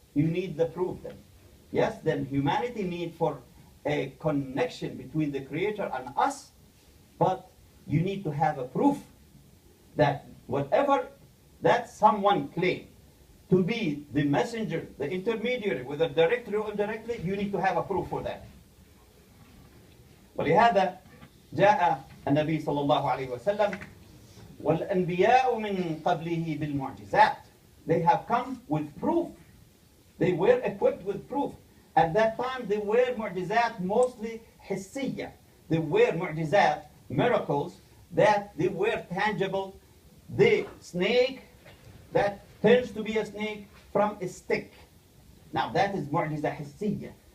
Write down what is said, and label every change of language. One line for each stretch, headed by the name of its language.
English: You need the proof then. Yes, then humanity needs for a connection between the Creator and us, but you need to have a proof that whatever that someone claims to be the messenger, the intermediary, whether directly or indirectly, you need to have a proof for that.
Arabic: ولهذا جاء النبي صلى الله عليه وسلم والأنبياء من قبله بالمعجزات.
English: They have come with proof. They were equipped with proof. At that time, they were mu'jizat mostly hissiyya. They were mu'jizat, miracles, that they were tangible. The snake that turns to be a snake from a stick. Now that is mu'jiza hissiyya.